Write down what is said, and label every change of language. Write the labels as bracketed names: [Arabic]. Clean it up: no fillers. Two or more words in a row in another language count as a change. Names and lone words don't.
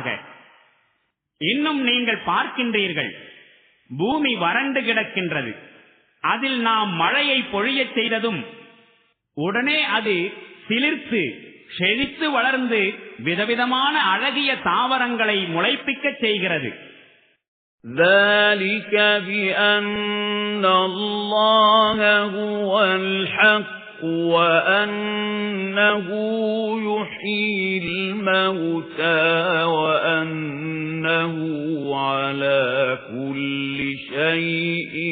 [Tamil] இன்னும் நீங்கள் பார்க்கின்றீர்கள், பூமி வறண்டு கிடக்கின்றது. அதில் நாம் மழையை பொழியச் செய்ததும் உடனே அது சிலிர்த்து செழித்து வளர்ந்து விதவிதமான அழகிய தாவரங்களை முளைப்பிக்கச் செய்கிறது. [Arabic] ذَلِكَ بِأَنَّ اللَّهَ هُوَ الْحَقُّ وَأَنَّهُ يُحْيِي الْمَوْتَى وَأَنَّهُ عَلَى كُلِّ شَيْءٍ